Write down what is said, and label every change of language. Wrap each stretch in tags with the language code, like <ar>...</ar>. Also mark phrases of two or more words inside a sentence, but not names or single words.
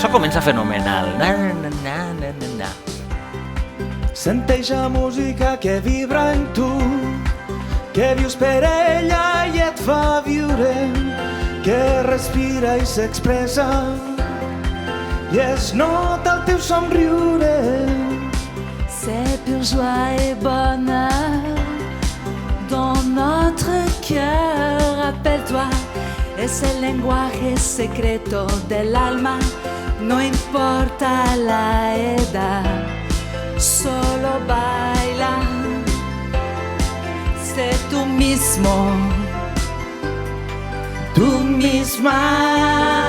<ca>comença fenomenal. Na, na, na, na, na, na. Senteix la música que vibra en tu, que vius per ella i et fa viure, que respira i s'expressa i es nota el teu somriure.</ca> <fr>C'est pure joie et bonheur dans notre cœur, rappelle-toi,</fr> <es>es el lenguaje secreto del alma, no importa la edad, solo baila, sé tú mismo, tú misma.</es>